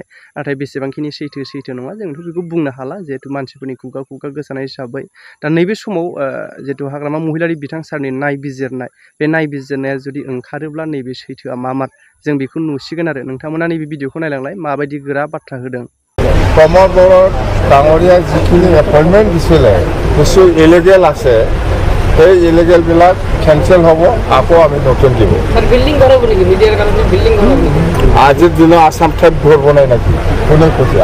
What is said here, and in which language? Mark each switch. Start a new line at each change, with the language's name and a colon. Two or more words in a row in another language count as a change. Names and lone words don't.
Bodo: नाथाय बेसेबांखिनि सैथो नङा जोंथ' बेखौ बुंनो हाला जिहेतु मानसिफोरनि खुगा गोसानाय हिसाबै। दा नैबे समाव जिहेतु हाग्रामा महिलारि बिथां सारनि नायबिजिरनाय बे नायबिजिरनाया जुदि ओंखारोब्ला नैबे सैथोआ मामार जों बेखौ नुसिगोन आरो। नोंथांमोना नैबे भिडिअखौ नायलांलाय माबायदि गोरा बाथ्रा होदों।
Assamese: প্ৰমোদ বড়োৰ ডাঙৰীয়া যিখিনি এপইণ্টমেণ্ট দিছিলে কিছু ইলিগেল আছে সেই ইলিগেলবিলাক কেনচেল হ'ব আকৌ আমি নতুন দিব। আজিৰ দিনত আছাম টাইপ ঘৰ বনাই নেকি কোনে কৈছে?